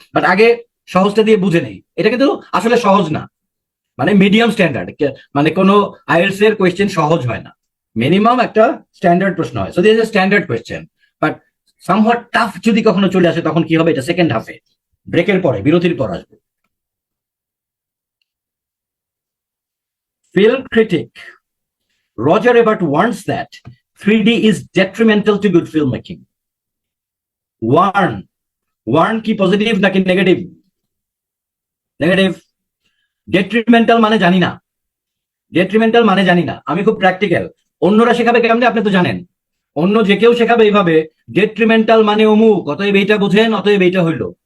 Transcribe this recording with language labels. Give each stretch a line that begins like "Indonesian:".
Bangla: But আগে সহজটা দিয়ে বুঝে নেই। এটা কিন্তু আসলে সহজ না, মানে মিডিয়াম স্ট্যান্ডার্ড, মানে কোনো আইএলটিএস এর কোয়েশ্চেন সহজ হয় না, মিনিমাম একটা স্ট্যান্ডার্ড প্রশ্ন হয়।
English: so this is standard question, but somewhat tough
Bangla: যদি কখনো চলে আসে, তখন কি হবে, এটা সেকেন্ড হাফে, ব্রেকের পরে, বিরতির পর আসবে।
English: Film critic Roger Ebert warns that 3D is detrimental to good filmmaking.
Bangla: Warn, warn কি পজিটিভ নাকি নেগেটিভ? নেগেটিভ। ডেট্রিমেন্টাল মানে জানি না, ডেট্রিমেন্টাল মানে জানি না, আমি খুব প্র্যাকটিক্যাল। অন্যরা শেখাবে কেমনে আপনি তো জানেন, অন্য যে কেউ শেখাবে এইভাবে, ডেট্রিমেন্টাল মানে অমুক, অতএব এইটা বুঝেন, অতএব এইটা হইলো।